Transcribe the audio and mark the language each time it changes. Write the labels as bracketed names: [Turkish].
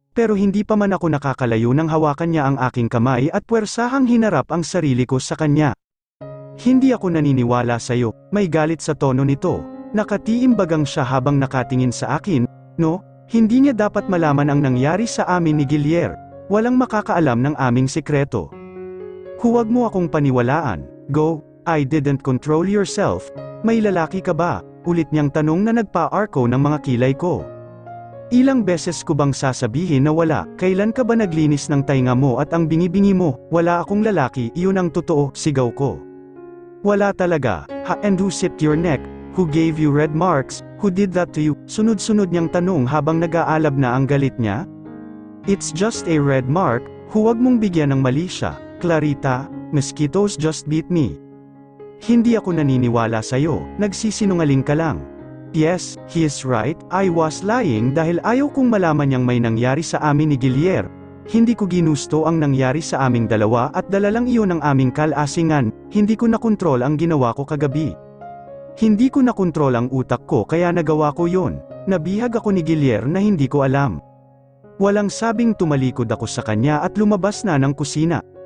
[Filipino] Pero hindi pa man ako nakakalayo nang hawakan niya ang aking kamay at puwersahang hinarap ang sarili ko sa kanya. Hindi ako naniniwala sa'yo, may galit sa tono nito. Nakatiimbagang siya habang nakatingin sa akin. No, hindi niya dapat malaman ang nangyari sa amin ni Guillier. Walang makakaalam ng aming sikreto. Huwag mo akong paniwalaan. [English] Go, I didn't control yourself. [Filipino] May lalaki ka ba? Ulit niyang tanong na nagpa-arco ng mga kilay ko. Ilang beses ko bang sasabihin na wala? Kailan ka ba naglinis ng tainga mo at ang bingi-bingi mo? Wala akong lalaki, iyon ang totoo, sigaw ko. Wala talaga. [English] And who sipped your neck? Who gave you red marks? Who did that to you? [Filipino] Sunod-sunod niyang tanong habang nag-aalab na ang galit niya. [English] It's just a red mark, [Filipino] huwag mong bigyan ng mali siya. Clarita, [English] mosquitoes just beat me. [Filipino] Hindi ako naniniwala sa'yo, nagsisinungaling ka lang. [English] Yes, he is right, I was lying [Filipino] dahil ayaw kong malaman niyang may nangyari sa amin ni Guillier. Hindi ko ginusto ang nangyari sa aming dalawa at dala lang iyon ang aming kalasingan. Hindi ko nakontrol ang ginawa ko kagabi. Hindi ko nakontrol ang utak ko kaya nagawa ko yon. Nabihag ako ni Guillier na hindi ko alam. Walang sabing tumalikod ako sa kanya at lumabas na ng kusina.